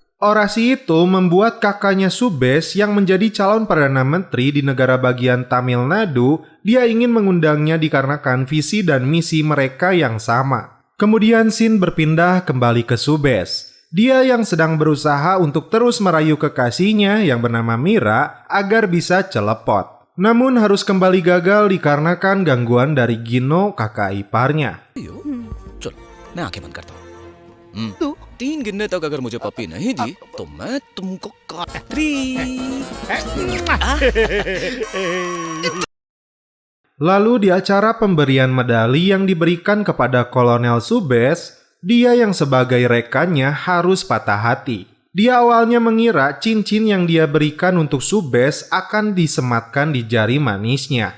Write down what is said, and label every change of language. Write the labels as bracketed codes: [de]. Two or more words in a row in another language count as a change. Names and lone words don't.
[id] Orasi itu membuat kakaknya Subes yang menjadi calon Perdana Menteri di negara bagian Tamil Nadu, dia ingin mengundangnya dikarenakan visi dan misi mereka yang sama. Kemudian scene berpindah kembali ke Subes. Dia yang sedang berusaha untuk terus merayu kekasihnya yang bernama Mira agar bisa celepot. Namun harus kembali gagal dikarenakan gangguan dari Gino, kakak iparnya. [hi] चल मैं आंखें बंद करता हूँ 3 गिनने तक अगर मुझे पप्पी नहीं दी तो मैं तुमको [id] Lalu di acara pemberian medali yang diberikan kepada Kolonel Subes, dia yang sebagai rekannya harus patah hati. Dia awalnya mengira cincin yang dia berikan untuk Subes akan disematkan di jari manisnya.